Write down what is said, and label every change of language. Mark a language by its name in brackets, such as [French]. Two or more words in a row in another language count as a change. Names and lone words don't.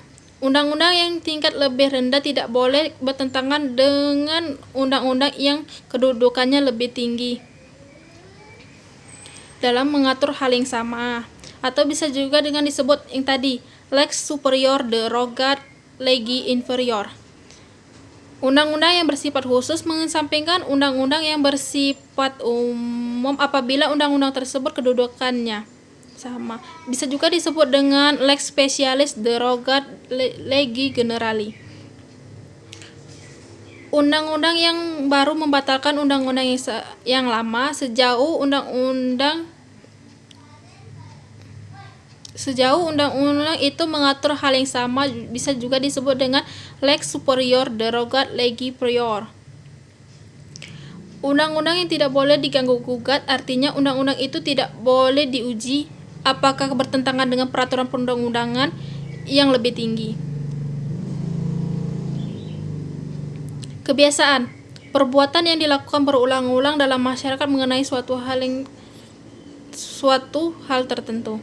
[Indonesian] Undang-undang yang tingkat lebih rendah tidak boleh bertentangan dengan undang-undang yang kedudukannya lebih tinggi dalam mengatur hal yang sama, atau bisa juga dengan disebut yang tadi, [Latin] lex superior derogat legi inferior. [Indonesian] Undang-undang yang bersifat khusus mengesampingkan undang-undang yang bersifat umum apabila undang-undang tersebut kedudukannya sama. Bisa juga disebut dengan [Latin] lex specialis derogat legi generali. [Indonesian] Undang-undang yang baru membatalkan undang-undang yang lama sejauh undang-undang itu mengatur hal yang sama, bisa juga disebut dengan [Latin] lex superior derogat legi prior. [Indonesian] Undang-undang yang tidak boleh diganggu-gugat artinya undang-undang itu tidak boleh diuji apakah bertentangan dengan peraturan perundang-undangan yang lebih tinggi. Kebiasaan, perbuatan yang dilakukan berulang-ulang dalam masyarakat mengenai suatu hal tertentu.